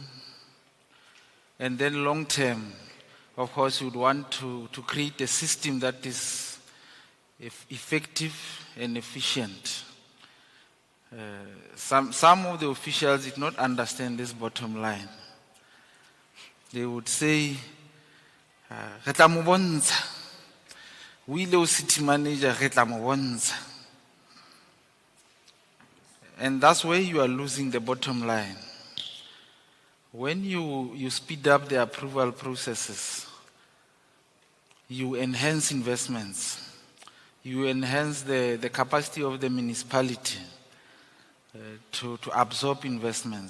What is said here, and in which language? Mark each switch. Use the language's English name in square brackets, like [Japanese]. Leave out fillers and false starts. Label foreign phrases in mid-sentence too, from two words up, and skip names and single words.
[English] And then long term, of course, you would want to create a system that is effective and efficient. Some of the officials did not understand this bottom line. They would say, [Tswana] "Re tla mo bontsha. O ile o [English] city manager, [Tswana] re tla mo bontsha." [English] And that's where you are losing the bottom line. When you speed up the approval processes, you enhance investments. You enhance the capacity of the municipality to absorb investments.